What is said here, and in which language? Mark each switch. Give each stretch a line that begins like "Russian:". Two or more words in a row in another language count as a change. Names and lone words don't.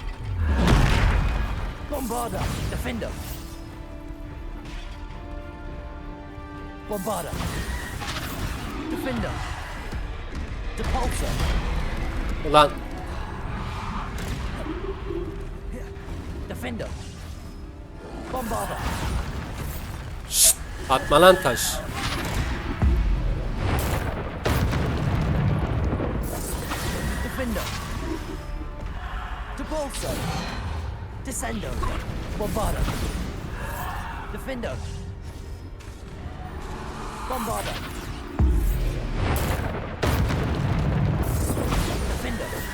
Latin: Bombarda. Defendo. Bombarda. Defendo. Depulso.
Turkish: Ulan.
Latin: Defendo. Bombarda.
Turkish: Şşt, atma lan taş.
Latin: Defendo. Depulso. Descendo. Bombarda. Defendo. Bombarda. Defendo.